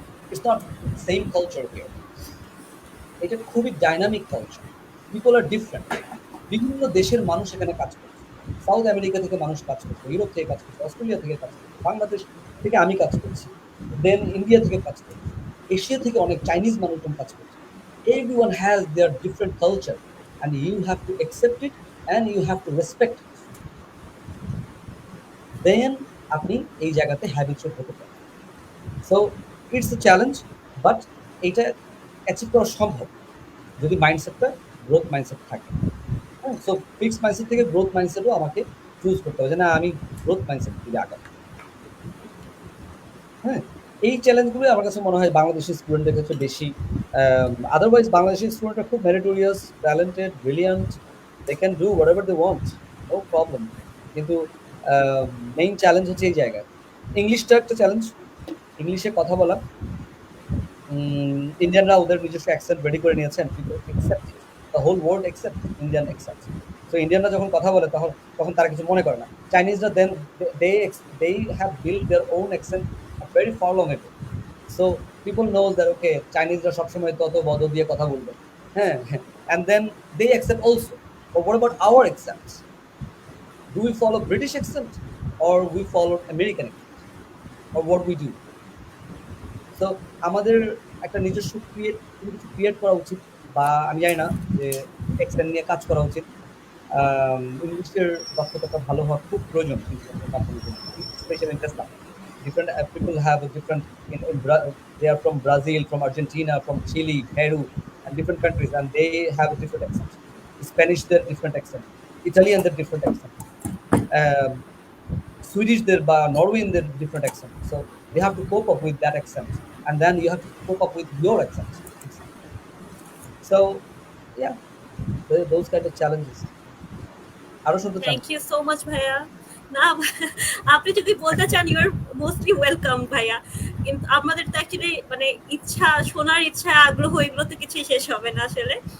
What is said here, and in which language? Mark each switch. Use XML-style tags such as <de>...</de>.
<en>It's not same culture here.</en> <bn>এটা খুবই dynamic culture,</bn> <en>People are different.</en> <bn>বিভিন্ন দেশের মানুষ এখানে কাজ করছে, সাউথ আমেরিকা থেকে মানুষ কাজ করছে, ইউরোপ থেকে কাজ করছে, অস্ট্রেলিয়া থেকে কাজ করছে, বাংলাদেশ থেকে আমি কাজ করছি, দেন ইন্ডিয়া থেকে কাজ করছি, এশিয়া থেকে অনেক চাইনিজ মানুষজন কাজ করছে।</bn> <en>Everyone has their different culture and you have to accept it and you have to respect it.</en> <bn>Then আপনি এই জায়গাতে হ্যাবিচুয়াল হতে পারেন।</bn> <en>so it's a challenge,</en> <bn>but এটা অ্যাচিভ করা সম্ভব যদি মাইন্ডসেটটা গ্রোথ মাইন্ডসেট থাকে। হ্যাঁ, সো ফিক্স মাইন্ডসেট থেকে গ্রোথ মাইন্ডসেটও আমাকে চুজ করতে হবে, যে না আমি গ্রোথ মাইন্ডসেট থেকে আগাবো। হ্যাঁ, এই চ্যালেঞ্জগুলো আমার কাছে মনে হয় বাংলাদেশি স্টুডেন্টদের ক্ষেত্রে বেশি। আদারওয়াইজ বাংলাদেশি স্টুডেন্টরা খুব meritorious, talented, brilliant,</bn> <en>They can do whatever they want, no problem.</en> <bn>কিন্তু মেইন চ্যালেঞ্জ হচ্ছে এই জায়গায়। ইংলিশটা একটা চ্যালেঞ্জ, ইংলিশে কথা বলা। ইন্ডিয়ানরা ওদের নিজস্ব অ্যাকসেন্ট রেডি করে নিয়েছেন,</bn> <en>The whole world accept Indian accent.</en> <bn>So ইন্ডিয়ানরা যখন কথা বলে তখন তারা কিছু মনে করে না। চাইনিজরা দেন</bn> <en>they have built their own accent very far long ago. So people knows that okay,</en> <bn>চাইনিজরা সবসময় তত বদ দিয়ে কথা বলবে, হ্যাঁ,</bn> <en>and then they accept also. But what about our accents? Do we follow British accent or we follow American accent, or what we do?</en> <bn>So আমাদের একটা নিজস্ব ক্রিয়েট করা উচিত, বা আমি জানি না যে অ্যাকসেন্ট নিয়ে কাজ করা উচিত। ইংলিশের দক্ষতাটা ভালো হওয়া খুব প্রয়োজন,</bn> <en>Specially in Tesla. Different people have a different, they are from Brazil, from Argentina, from Chile, Peru, and different countries, and they have a different accent. Spanish, their different accent. Italian, their different accent. Swedish, their Norwegian, their different accent. So they have to cope up with that accent, and then you have to cope up with your accent. So yeah, those kind of challenges.</en> <bn>আরো শুনতে চান?</bn> <en>Thank you so much ভাইয়া।</en> <bn>না, আপনি যদি বলতে চান</bn> <en>you are mostly welcome</en> <bn>ভাইয়া। কিন্তু আমাদের তো অ্যাকচুয়ালি মানে ইচ্ছা, শোনার ইচ্ছা, আগ্রহ, এগুলো তো কিছুই শেষ হবে না আসলে।</bn>